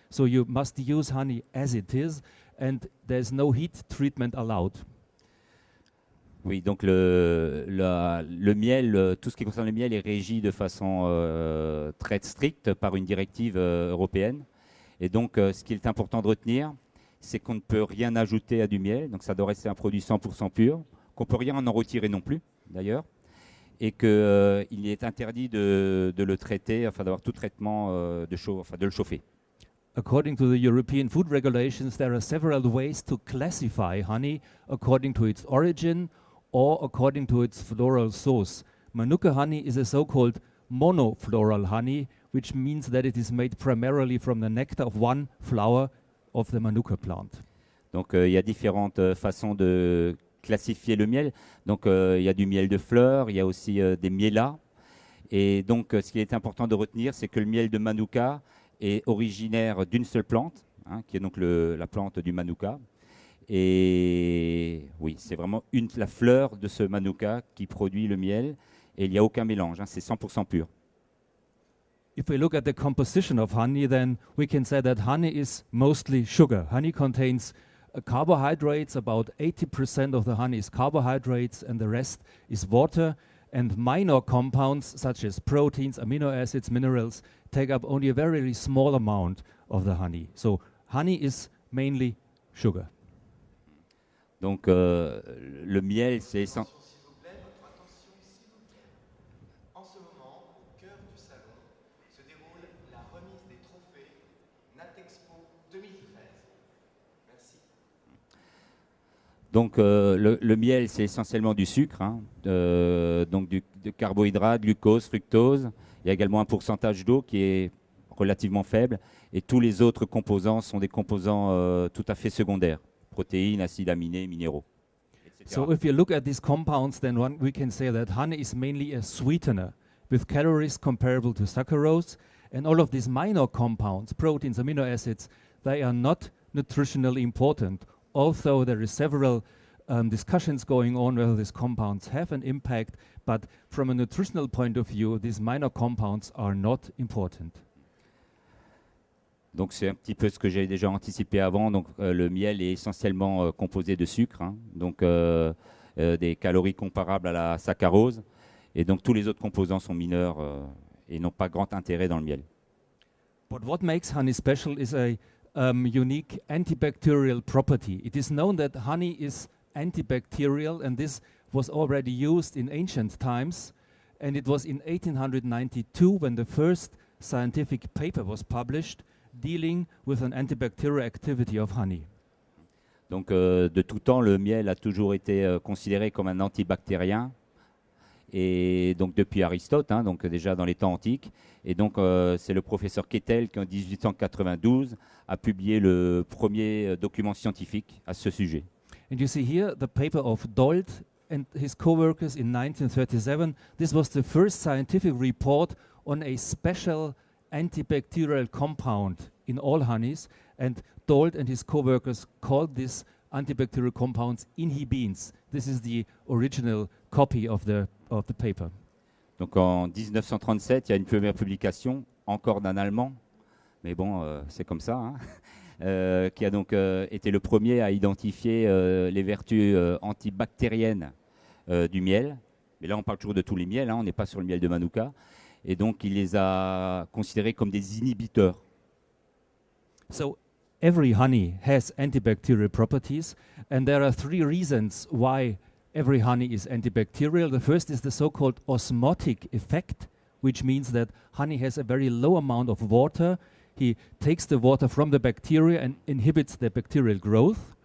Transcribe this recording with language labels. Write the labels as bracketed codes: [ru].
[en] So you must use honey as it is and there's no heat treatment allowed. [fr] Oui, donc le miel, tout ce qui concerne le miel est régi de façon très stricte par une directive européenne. Et donc, ce qu'il est important de retenir, c'est qu'on ne peut rien ajouter à du miel. Donc, ça doit rester un produit 100% pur, qu'on ne peut rien en retirer non plus, d'ailleurs. Et qu'il est interdit de le traiter, enfin d'avoir tout traitement de le chauffer. [en] According to the European food regulations, there are several ways to classify honey according to its origin or according to its floral source. Manuka honey is a so-called monofloral honey, which means that it is made primarily from the nectar of one flower of the Manuka plant. [fr] Donc il y a différentes façons de classifier le miel. Donc il y a du miel de fleurs, il y a aussi des mielas. Et donc ce qui est important de retenir, c'est que le miel de Manuka est originaire d'une seule plante, hein, qui est donc la plante du Manuka. Et oui, c'est vraiment la fleur de ce Manuka qui produit le miel. Et il n'y a aucun mélange, hein, c'est 100% pur. [en] If we look at the composition of honey, then we can say that honey is mostly sugar. Honey contains carbohydrates. About 80% of the honey is carbohydrates, and the rest is water. And minor compounds such as proteins, amino acids, minerals take up only a very small amount of the honey. So honey is mainly sugar. [fr] Donc le miel, c'est Attention, s'il vous plaît, votre attention, s'il vous plaît. En ce moment, au cœur du salon, se déroule la remise des trophées Natexpo 2013. Merci. Donc le miel, c'est essentiellement du sucre, hein, donc de carbohydrates, glucose, fructose. Il y a également un pourcentage d'eau qui est relativement faible. Et tous les autres composants sont des composants tout à fait secondaires. Protéines, acides aminés, minéraux, etc. [en] So if you look at these compounds, then we can say that honey is mainly a sweetener with calories comparable to saccharose. And all of these minor compounds, proteins, amino acids, they are not nutritionally important. Although there is several discussions going on whether these compounds have an impact, but from a nutritional point of view, these minor compounds are not important. [fr] Donc c'est un petit peu ce que j'ai déjà anticipé avant. Donc le miel est essentiellement composé de sucre, hein, donc des calories comparables à la saccharose. Et donc tous les autres composants sont mineurs et n'ont pas grand intérêt dans le miel. [en] But what makes honey special is a unique antibacterial property. It is known that honey is antibacterial, and this was already used in ancient times. And it was in 1892 when the first scientific paper was published dealing with an antibacterial activity of honey. [fr] Donc de tout temps, le miel a toujours été considéré comme un antibactérien. Et donc depuis Aristote, hein, donc déjà dans les temps antiques. Et donc c'est le professeur Kettel qui en 1892 a publié le premier document scientifique à ce sujet. [en] And you see here the paper of Dold and his co-workers in 1937. This was the first scientific report on a special antibacterial compound in all honeys, and Dold and his co-workers called this antibacterial compounds inhibins. This is the original copy of the paper. [fr] Donc en 1937, il y a une première publication, encore d'un Allemand, mais bon, c'est comme ça, hein, qui a donc été le premier à identifier les vertus antibactériennes du miel. Mais là, on parle toujours de tous les miels, hein, on n'est pas sur le miel de Manuka. Et donc, il les a considérés comme des inhibiteurs. [en] So every honey has antibacterial properties, and there are three reasons why every honey is antibacterial. The first is the so-called osmotic effect, which means that honey has a very low amount of water. He takes the water from the bacteria and inhibits the bacterial growth.